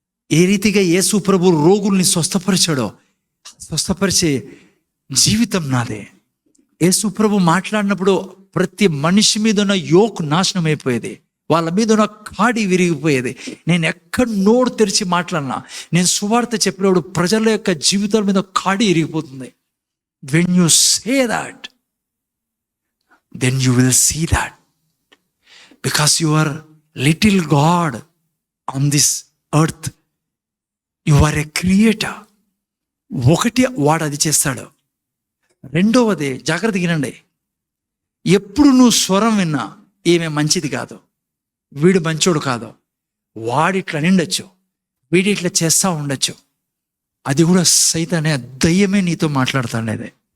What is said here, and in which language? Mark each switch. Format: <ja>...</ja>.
<te>ఏ రీతిగా యేసు ప్రభు రోగుల్ని స్వస్థపరిచాడో, స్వస్థపరిచే జీవితం నాదే. యేసు ప్రభు మాట్లాడినప్పుడు ప్రతి మనిషి మీద ఉన్న యోక్ నాశనం అయిపోయేది, వాళ్ళ మీద ఉన్న కాడి విరిగిపోయేది. నేను ఎక్కడ నోరు తెరిచి మాట్లాడినా, నేను సువార్త చెప్పినప్పుడు ప్రజల యొక్క జీవితాల మీద కాడి విరిగిపోతుంది.</te> <en>When you say that, then you will see that, because you are little God on this earth, you are a creator.</en> <te>ఒకటి వాడు అది చేస్తాడు. రెండవది జాగ్రత్తగా వినండి, ఎప్పుడు నువ్వు స్వరం విన్నా ఈమె మంచిది కాదు, వీడు మంచోడు కాదు, వాడిట్లా నిండొచ్చు, వీడి ఇట్లా చేస్తూ ఉండొచ్చు, అది కూడా సైతానే, దయ్యమే నీతో మాట్లాడుతాండేది.</te>